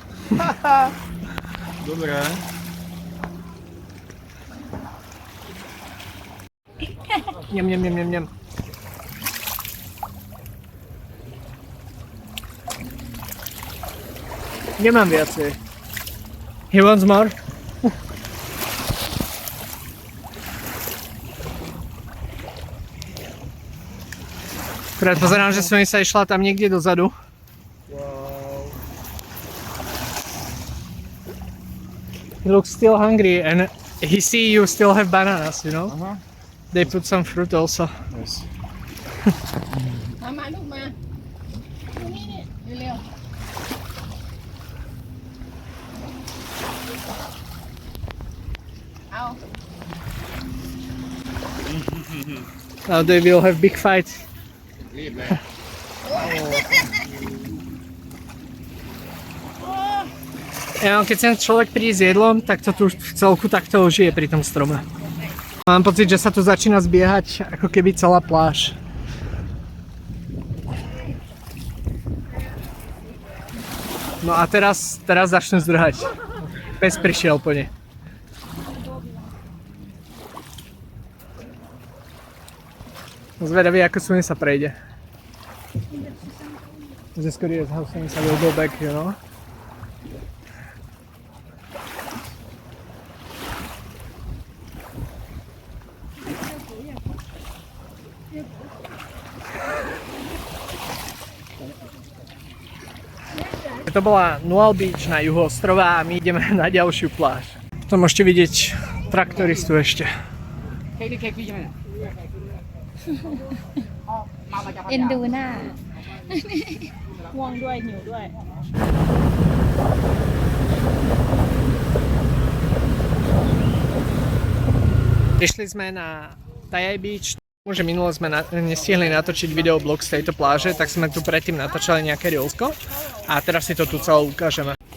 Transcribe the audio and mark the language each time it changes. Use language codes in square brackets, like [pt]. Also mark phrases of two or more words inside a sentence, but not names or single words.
[sk] Dobre. Ňam. Nemám viacej. [en] He wants more? [sk] Akurát pozerám, že som sa išla tam niekde dozadu. [en] Wow. He looks still hungry and he see you still have bananas, you know? [sk] Aha. [en] They put some fruit also. Yes. [th] มาลูกมาดูนี่เร็วเอา [en] Now they will have big fights. [sk] Ja, keď sem človek príde s jedlom, tak to tu v celku takto žije pri tom strome. Mám pocit, že sa tu začína zbiehať ako keby celá pláž. No a teraz začnú zdrhať. Pes prišiel po ne. Zvedavý, ako Sunny sa prejde. [en] Just curious how Sunny will go back, you know? [sk] To bola Noel Beach na juhu ostrova a my ideme na ďalšiu pláž. Tu môžete vidieť traktoristu ešte. [th] เอ็นดูหน้า ง่วงด้วยหิวด้วย [sk] Prišli sme na Tajai Beach. Že minule sme nestihli natočiť videoblog z tejto pláže, tak sme tu predtým natáčali nejaké reelsko a teraz si to tu celé ukážeme.